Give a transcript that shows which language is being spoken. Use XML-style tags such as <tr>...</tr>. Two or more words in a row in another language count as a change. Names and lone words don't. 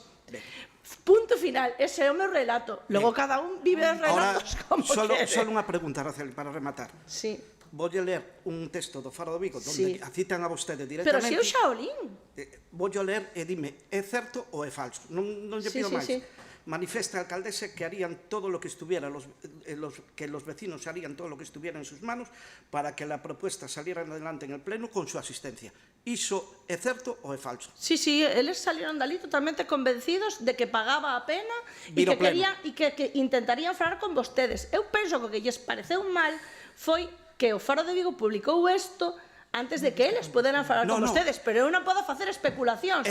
<gl>Punto final, ese é o meu relato. Logo cada un vive os relatos como quere. Solo unha pregunta, Raceli, para rematar. Sí. Voulle ler un texto do Faro de Vigo onde a citan a vostede directamente. Pero se eu xa o lín. Voulle ler e dime, é certo ou é falso? Non lle pido máis.</gl> <es>Manifiesta a alcaldesa que harían todo lo que estuviera, que los vecinos harían todo lo que estuviera en sus manos para que la propuesta saliera adelante en el Pleno con su asistencia.</es> <gl>¿Iso é certo ou é falso? Sí, eles salieron dali totalmente convencidos de que pagaba a pena e que querían e que intentarían falar con vostedes. Eu penso que o que lles pareceu mal foi que o Faro de Vigo publicou isto antes de que eles poderan falar con vostedes, pero eu non podo facer especulacións.</gl>